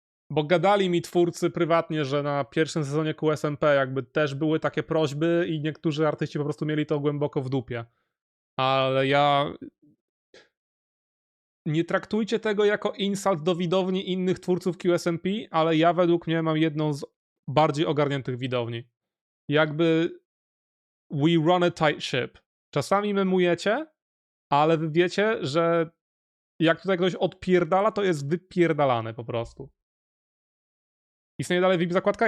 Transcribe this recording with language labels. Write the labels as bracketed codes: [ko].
[pl] Bo gadali mi twórcy prywatnie, że na pierwszym sezonie QSMP jakby też były takie prośby i niektórzy artyści po prostu mieli to głęboko w dupie. Ale ja... Nie traktujcie tego jako insult do widowni innych twórców QSMP, ale ja według mnie mam jedną z bardziej ogarniętych widowni. Jakby [en] we run a tight ship. [pl] Czasami memujecie, ale wy wiecie, że jak tutaj ktoś odpierdala, to jest wypierdalane po prostu. Istnieje dalej VIP zakładka?